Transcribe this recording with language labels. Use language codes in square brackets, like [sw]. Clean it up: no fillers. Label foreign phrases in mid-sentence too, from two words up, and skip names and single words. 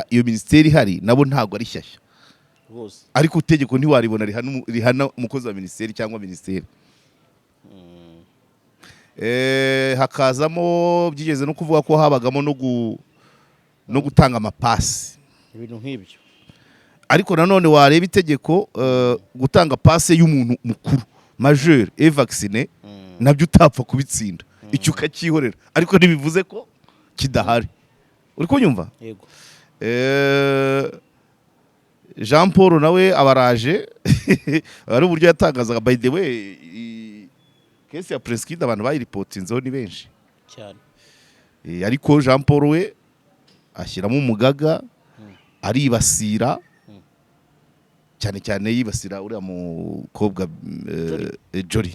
[rw] Iyo minisiteri ihari nabo ntabwo ari shyashya, ariko itegeko ntiwaribona rihana umukozi wa minisiteri cyangwa minisiteri. Hakazamo byigeze no kuvuga ko habagamo no gutanga amapasi, ibintu nk'ibyo. Ariko nanone wareba itegeko, gutanga pase y'umuntu mukuru [fr] majeur et vacciné [rw] nabyo utapfa kubitsinda, icyo ukacyihorera, ariko ntibivuze ko kidahari. Uri kunyumva? Jean Paul nawe abaraje ari uburyo yatangazaga. [en] By the way, [rw] kesi ya Prince Kid abantu bayiripotinzeho ni benshi cyane, ariko Jean Paul we ashyiramo umugaga, aribasira cyane cyane, yibasira uriya mukobwa Jolly.